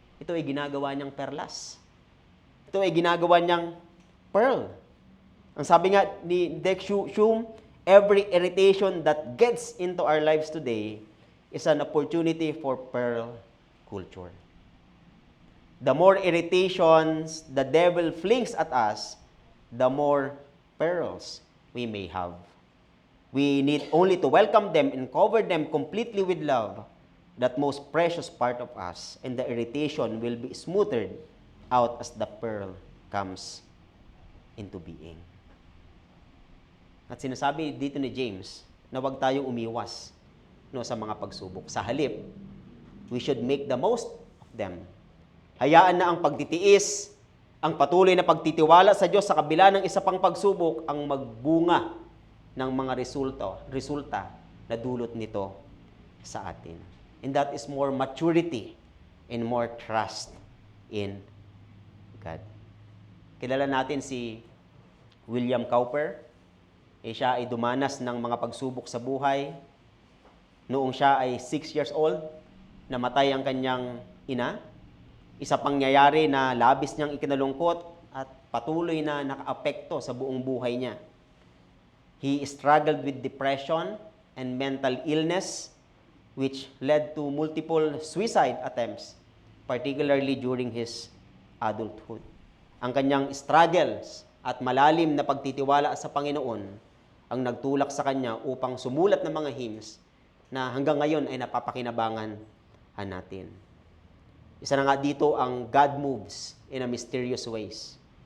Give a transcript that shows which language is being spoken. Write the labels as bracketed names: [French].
[Filipino] Ito ay ginagawa niyang perlas. Ito ay ginagawa niyang pearl. Ang sabi nga ni [English] Dick Shume, every irritation that gets into our lives today is an opportunity for pearl culture. The more irritations the devil flings at us, the more pearls we may have. We need only to welcome them and cover them completely with love, that most precious part of us, and the irritation will be smoothed out as the pearl comes into being. [Filipino] At sinasabi dito ni James na huwag tayong umiwas sa mga pagsubok. Sa halip, [English] we should make the most of them. [Filipino] Hayaan na ang pagtitiis, ang patuloy na pagtitiwala sa Diyos sa kabila ng isa pang pagsubok ang magbunga ng mga resulta na dulot nito sa atin. [English] And that is more maturity and more trust in God. [Filipino] Kilala natin si William Cowper. Siya ay dumanas ng mga pagsubok sa buhay. Noong siya ay [English] 6 years old, [Filipino] namatay ang kanyang ina. Isa pang nangyayari na labis niyang ikinalungkot at patuloy na nakaapekto sa buong buhay niya. [English] He struggled with depression and mental illness, which led to multiple suicide attempts, particularly during his adulthood. [Filipino] Ang kanyang struggles at malalim na pagtitiwala sa Panginoon ang nagtulak sa kanya upang sumulat ng mga hymns na hanggang ngayon ay napapakinabangan natin. Isa na nga dito ang God Moves in a Mysterious Ways.